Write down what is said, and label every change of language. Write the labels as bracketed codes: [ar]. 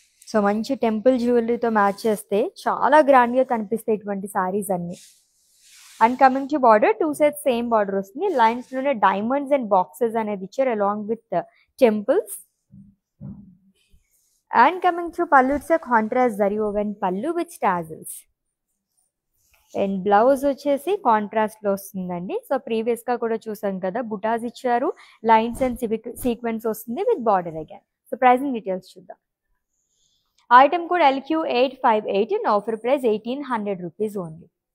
[te] So మంచి temple జ్యువెలరీతో match చేస్తే చాలా గ్రాండ్గా కనిపిస్తాయి ఇటువంటి సారీస్ అన్ని. [en] and coming to border, 2 sets same border [te] వస్తుంది. [en] లైన్స్లోనే diamonds and boxes [te] అనేది ఇచ్చారు [en] Along with temples. And coming to pallu, it's a contrast zari woven pallu with tassels. [te] And blouse వచ్చేసి కాంట్రాస్ట్ లో వస్తుందండి. సో ప్రీవియస్ గా కూడా చూసాం కదా, బుటాస్ ఇచ్చారు, లైన్స్ అండ్ సీక్వెన్స్ వస్తుంది with border again. [en] so pricing details [te] చూద్దాం. [en] Item code LQ858 and offer price 1800 rupees only.